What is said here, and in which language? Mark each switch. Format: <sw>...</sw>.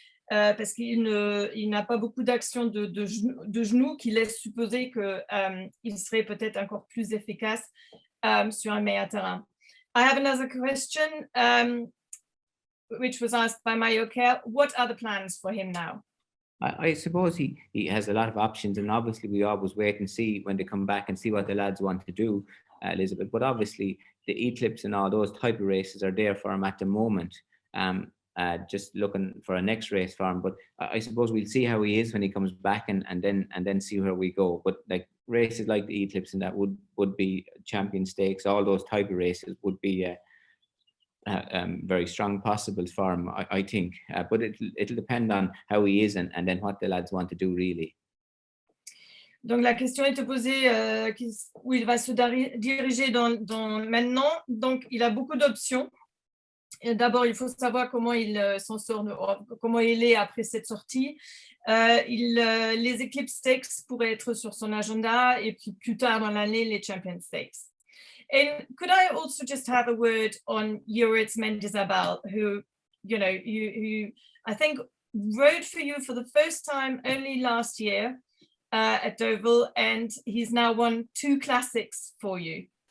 <fr>Parce qu'il n'a pas beaucoup d'action de genoux qui laisse supposer qu'il serait peut-être encore plus efficace sur un meilleur terrain.</fr> <en>I have another question, which was asked by Jockey. What are the plans for him now? I suppose he has a lot of options, and obviously we always wait and see when they come back and see what the lads want to do, Elizabeth. But obviously the Eclipse and all those type of races are there for him at the moment. Just looking for a next race for him, but I suppose we'll see how he is when he comes back, and then see where we go. But like races like the Eclipse and that would be Champion Stakes, all those type of races would be very strong possibles for him, I think. But it'll depend on how he is and then what the lads want to do, really.</en> <fr>Donc la question était posée où il va se diriger dans maintenant. Donc il a beaucoup d'options. D'abord, il faut savoir comment il s'en sort, comment il est après cette sortie. Les Eclipse Stakes pourraient être sur son agenda, et puis plus tard dans l'année, les Champion Stakes.</fr> <en>And could I also just have a word on Joris Mendizabal, who I think rode for you for the first time only last year at Deauville, and he's now won 2 classics for you.</en>